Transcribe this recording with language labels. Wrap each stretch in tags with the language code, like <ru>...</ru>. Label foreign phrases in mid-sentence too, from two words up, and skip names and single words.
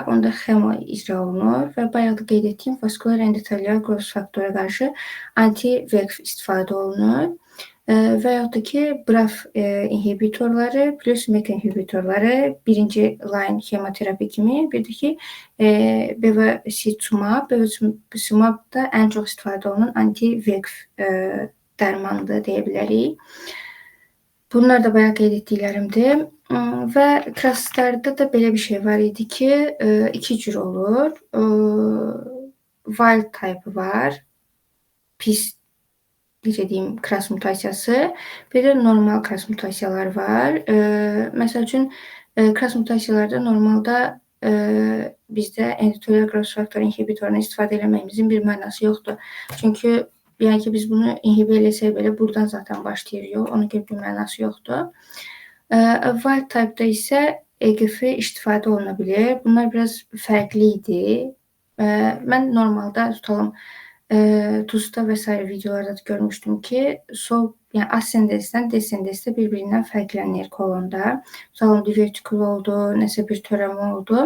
<az>onda xemo icra olunur və bayaq da qeyd etdiyim vaskular endotelial growth faktora qarşı anti-VEGF istifadə olunur və yaxud da ki, BRAF inhibitorları plus MEK inhibitorları birinci line xemoterapi kimi, bir də ki, bevacizumab, bevacizumab da ən çox istifadə olunan anti-VEGF dərmanıdır, deyə bilərik. Bunlar da bayaq qeyd etdiklərimdir. Və KRAS-larda da belə bir şey var idi ki, iki cür olur.</az> <en>Wild type</en> <az>var, pis, necə deyim, KRAS mutasiyası, bir də normal KRAS mutasiyalar var. Məsəl üçün, KRAS mutasiyalarda normalda bizdə endotelial growth faktor inhibitorunu istifadə eləməyimizin bir mənası yoxdur. Çünki yəni ki, biz bunu inhibə eləsək belə buradan zaten başlayır yol, ona görə bir mənası yoxdur.</az> <en>Wild type-</en> <az>da isə EGF istifadə oluna bilir. Bunlar biraz fərqli idi. Mən normalda tutalım, TUS-da və s. videolarda da görmüşdüm ki, sol, yəni ascendensdən descendensdə bir-birindən fərqlənir kolonda. Tutalım, divertikul oldu, nəsə bir törəmə oldu.</az>